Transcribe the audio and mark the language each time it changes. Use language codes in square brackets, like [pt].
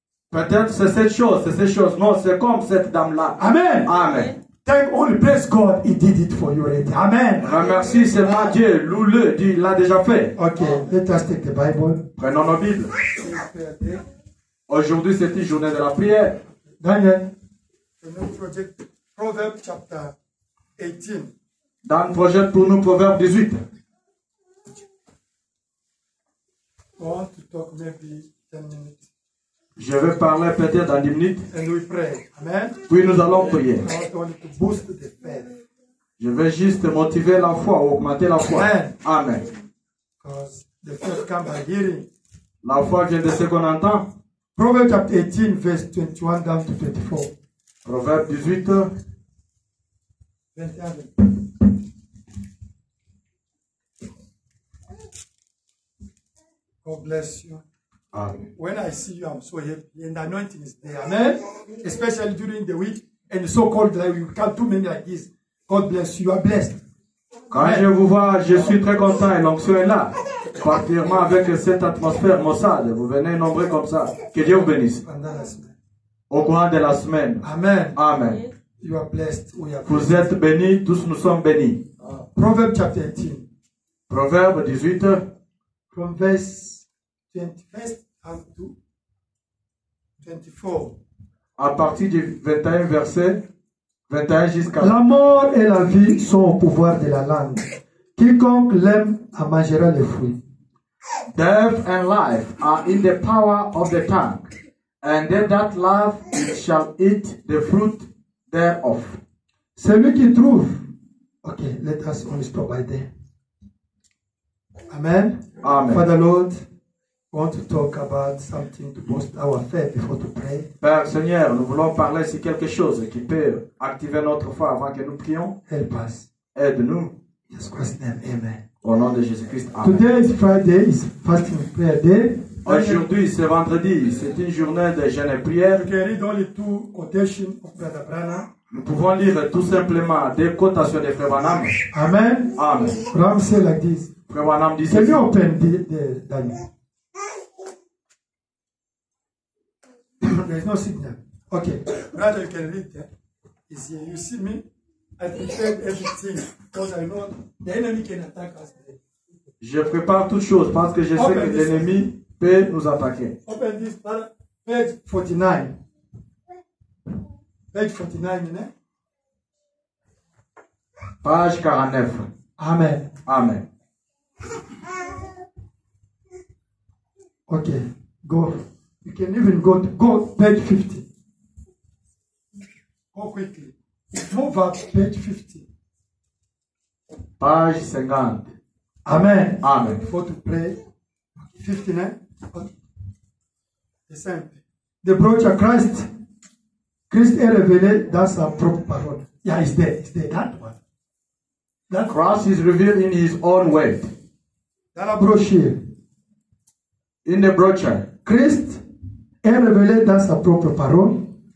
[fr] Peut-être c'est cette chose, c'est cette chose. Non, c'est comme cette dame-là. Amen. Amen. [en] Thank only praise God, He did it for you already. Amen. [fr] Remercie seulement Dieu, loue-le, Dieu l'a déjà fait. [en] Okay, let us take the Bible. [fr] Prenons nos Bibles. Aujourd'hui, c'est une journée de la prière. [en] Daniel, the new project, Proverbs chapter 18. [fr] Dans le projet pour nous, Proverbe 18. [en] I want to talk maybe 10 minutes. [fr] Je vais parler peut-être dans 10 minutes. [en] And we pray. Amen. [fr] Puis nous allons prier. [en] I want to boost the faith. [fr] Je vais juste motiver la foi, augmenter la foi. Amen. Amen. [en] Because the faith comes by hearing. [fr] La foi vient de ce qu'on entend. [en] Proverbs chapter 18, verse 21 down to 24. [fr] Proverbe 18. 21. [en] God bless you. Amen. When I see you, I'm so happy. And the anointing is there. Amen. Especially during the week. And so called like you can't do many like this. God bless you. You are blessed. [fr] Quand je vous vois, je suis très content et l'onction est là. Particulièrement avec cette atmosphère maussade. Vous venez nombreux comme ça. Que Dieu vous bénisse. Au courant de la semaine. Amen. Amen. [en] You are blessed. We are blessed. [fr] Vous êtes bénis, tous nous sommes bénis. [en] Proverbs chapter 18. [fr] Proverbe 18. [en] From verse 21 to 24. [fr] À partir du 21 verset 21 jusqu'à... La mort et la vie sont au pouvoir de la langue. Quiconque l'aime en mangera les fruits. [en] Death and life are in the power of the tongue, and they that love it shall eat the fruit thereof. [fr] Celui qui trouve. [en] Okay, let us only stop by there. Amen. Amen. Father Lord, We want to talk about something to boost our faith before to pray. [fr] Père Seigneur, nous voulons parler sur quelque chose qui peut activer notre foi avant que nous prions. [en] Help us. [fr] Aide-nous. [en] In Jesus Christ's name, amen. [fr] Au nom de Jésus-Christ. Amen. [en] Today is Friday, is fasting prayer day. [fr] Aujourd'hui, c'est vendredi. C'est une journée de jeûne et prière. [en] You can read only two quotations of Brother Branham. [fr] Nous pouvons lire tout simplement des quotations de Frère Branham. Amen. Amen. [en] Branham say like this. [fr] Frère Branham dit [en] Can [fr] ceci. [en] you open the Daniel? There is no signal. Okay. Brother, you can read that. Is here. You see me? I prepared everything because I know the enemy can attack us today. [fr] Je prépare toutes choses parce que je sais que l'ennemi peut nous attaquer. [en] Open this, brother. Page 49. Page 49, you know? Page 49. Amen. Amen. Okay. Go. You can even go page 50. Go quickly. Move up page 50. Page 50. Amen. Amen. Before to pray. 59. Okay. The same. The brochure [fr] Christ est révélé dans sa propre parole. [en] Yeah, it's there. It's there. That one. That Christ is revealed in his own way. [fr] dans la brochure. [en] In the brochure, [fr] Christ est révélé dans sa propre parole.